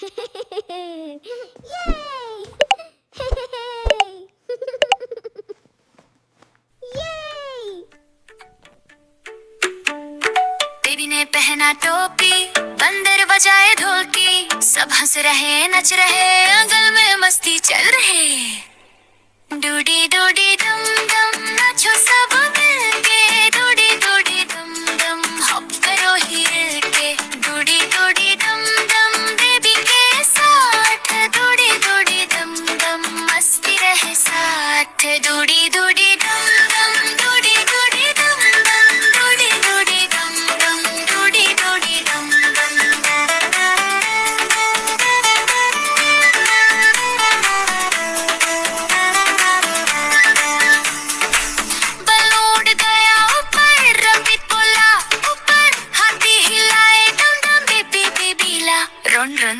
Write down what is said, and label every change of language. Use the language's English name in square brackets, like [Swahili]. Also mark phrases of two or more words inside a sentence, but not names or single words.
[Hindi] बेबी ने पहना टोपी, बंदर बजाए ढोलकी, सब हंस रहे नच रहे, आंगन में मस्ती चल रहे। डूडी डूडी डम डम नाचो सब मिलके, डूडी डूडी डम डम हॉप करो हिल के। डूडी डूडी डम डम बेबी के साथ, डूडी डूडी डम डम मस्ती रहे साथ। डूडी डूडी डम डम डूडी डूडी डम डम डूडी डूडी डम डम डूडी डूडी डम बलून गया ऊपर, रंबी बोला ऊपर, हाथी हिलाए डम डम बेबी बेबीला [English] run run.